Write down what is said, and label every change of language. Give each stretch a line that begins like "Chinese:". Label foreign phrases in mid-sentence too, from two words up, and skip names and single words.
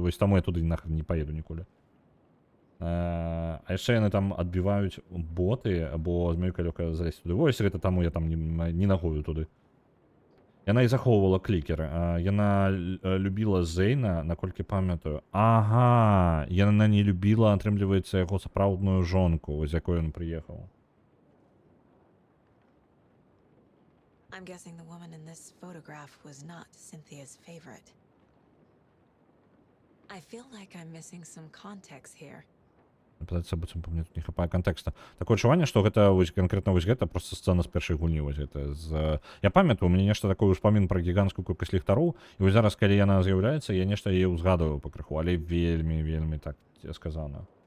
Belarusian: Вось таму я туды нахрен не паеду ніколі. А яшчэ яны там адбіваюць боты, бо змяюка лёгка залезть туды. Вось гэта таму я там не нагою туды. Яна і захоўвала клікер. Яна любіла Зейна, наколькі памятаю. Ага, яна не любіла, атрымліваецца, яго сапраўдную жонку, з якой ён прыехаў.
English: I'm guessing the woman in this photograph was not Cynthia's favorite. I feel like I'm missing some context here.
Belarusian: Пытацца быццам мне тут не хапае кантэкста. Такое адчуванне, што гэта вось канкрэтна вось гэта проста сцэна з першай гульні вось гэта з... Я памятаю, у мяне нешта такое ўспамін пра гіганцкую колькасць ліхтароў, і вось зараз, калі яна з'яўляецца, я нешта яе ўзгадываю пакрыху, але вельмі так сказана.